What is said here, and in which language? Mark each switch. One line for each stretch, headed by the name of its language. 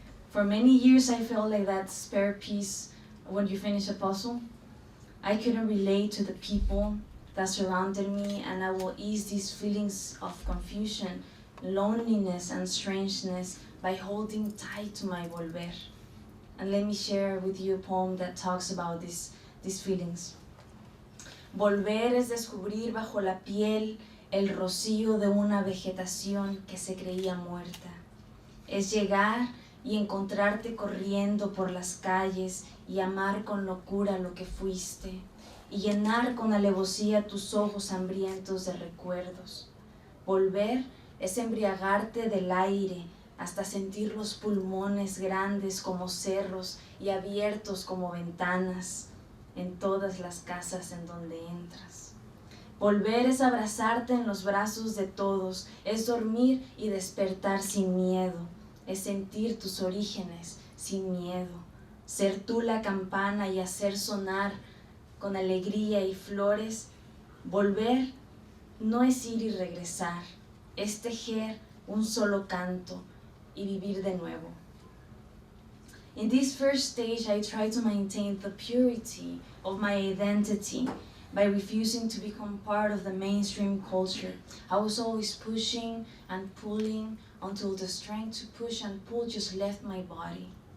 English: For many years, I felt like that spare piece when you finish a puzzle. I couldn't relate to the people, that surrounded me, and I will ease these feelings of confusion, loneliness, and strangeness by holding tight to my volver. And let me share with you a poem that talks about these feelings.
Spanish: Volver es descubrir bajo la piel el rocío de una vegetación que se creía muerta. Es llegar y encontrarte corriendo por las calles y amar con locura lo que fuiste, y llenar con alevosía tus ojos hambrientos de recuerdos. Volver es embriagarte del aire hasta sentir los pulmones grandes como cerros y abiertos como ventanas en todas las casas en donde entras. Volver es abrazarte en los brazos de todos, es dormir y despertar sin miedo, es sentir tus orígenes sin miedo, ser tú la campana y hacer sonar con alegría y flores. Volver no es ir y regresar, es tejer un solo canto y vivir de nuevo.
English: In this first stage, I try to maintain the purity of my identity by refusing to become part of the mainstream culture. I was always pushing and pulling until the strength to push and pull just left my body.